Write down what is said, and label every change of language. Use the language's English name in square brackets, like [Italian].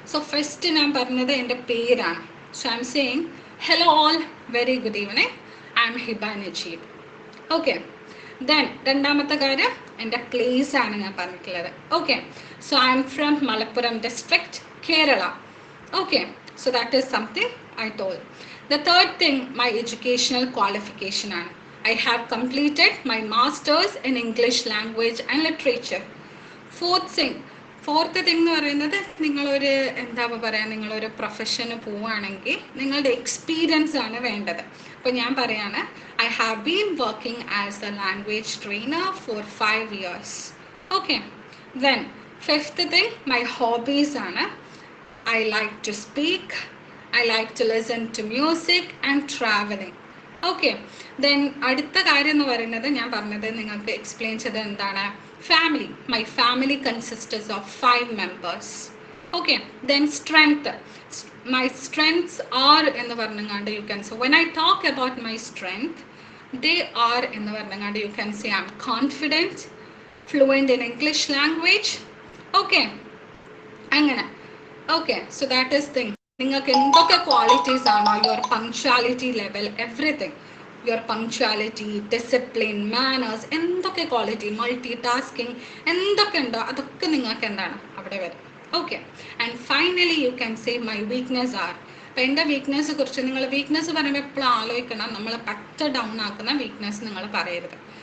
[English] so first [Malayalam] ഞാൻ പറഞ്ഞത് എൻ്റെ പേരാണ്. [English] So I'm saying hello all, very good evening, I'm Hiba Najeeb. [Malayalam] Okay, then രണ്ടാമത്തെ കാര്യം എൻ്റെ പ്ലേസ് ആണ് ഞാൻ പറഞ്ഞിട്ടുള്ളത്. [English] Okay, so I'm from Malappuram district, Kerala. Okay, so that is something I told. The third thing, my educational qualification ആണ്. I have completed my masters in English language and literature. Fourth thing [Malayalam] എന്ന് പറയുന്നത് നിങ്ങളൊരു എന്താ പറയുക, നിങ്ങളൊരു പ്രൊഫഷന് പോവുകയാണെങ്കിൽ നിങ്ങളുടെ experience ആണ് വേണ്ടത്. അപ്പോൾ ഞാൻ പറയാണ്, [English] I have been working as a language trainer for 5 years. Okay, then fifth thing, my hobbies ആണ്. I like to speak, I like to listen to music and traveling. [Malayalam] Okay, then അടുത്ത കാര്യം എന്ന് പറയുന്നത് ഞാൻ പറഞ്ഞത് നിങ്ങൾക്ക് എക്സ്പ്ലെയിൻ ചെയ്തത് എന്താണ്, family. [English] My family consists of 5 members. Okay, then strength. My strengths are [Malayalam] എന്ന് പറഞ്ഞാണ്ട് [English] you can say, when I talk about my strength, they are എന്ന് പറഞ്ഞാണ്ട് you can say I'm confident, fluent in English language. Okay, അങ്ങനെ. Okay, so that is thing. [Malayalam] നിങ്ങൾക്ക് എന്തൊക്കെ qualities ആണോ, [English] your punctuality level, [Malayalam] everything, your punctuality, discipline, manners, എന്തൊക്കെ quality, multi tasking എന്തൊക്കെ ഉണ്ടോ അതൊക്കെ നിങ്ങൾക്ക് എന്താണ് അവിടെ വരും. Okay, [English] And finally you can say my weakness are. [Malayalam] അപ്പം എൻ്റെ വീക്ക്നെസ് കുറിച്ച് നിങ്ങൾ വീക്ക്നെസ് പറയുമ്പോൾ എപ്പോഴും ആലോചിക്കണം, നമ്മൾ പറ്റ ഡൗൺ ആക്കുന്ന വീക്ക്നെസ് നിങ്ങൾ പറയരുത്.